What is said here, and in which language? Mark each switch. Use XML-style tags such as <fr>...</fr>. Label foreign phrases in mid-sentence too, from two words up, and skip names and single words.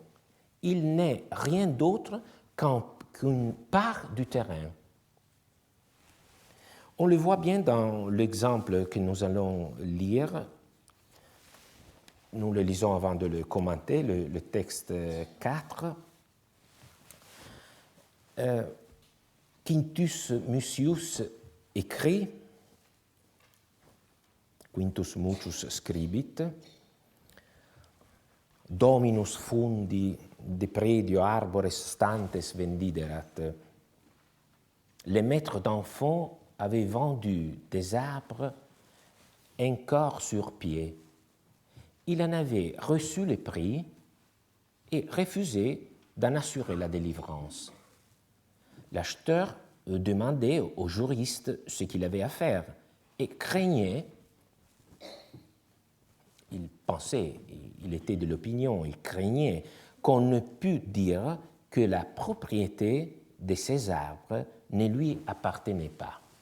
<fr>Il n'est rien d'autre qu'une part du terrain. On le voit bien dans l'exemple que nous allons lire. Nous le lisons avant de le commenter, le texte 4.</fr> <la>Quintus Mucius écrit, Quintus Mucius scribit, Dominus fundi depredio arbores stantes vendiderat.</la> <fr>Les maîtres d'enfants avaient vendu des arbres encore sur pied. Il en avait reçu le prix et refusé d'en assurer la délivrance. L'acheteur demandait au juriste ce qu'il avait à faire et craignait, il pensait, il était de l'opinion, il craignait qu'on ne pût dire que la propriété de ces arbres ne lui appartenait pas.</fr>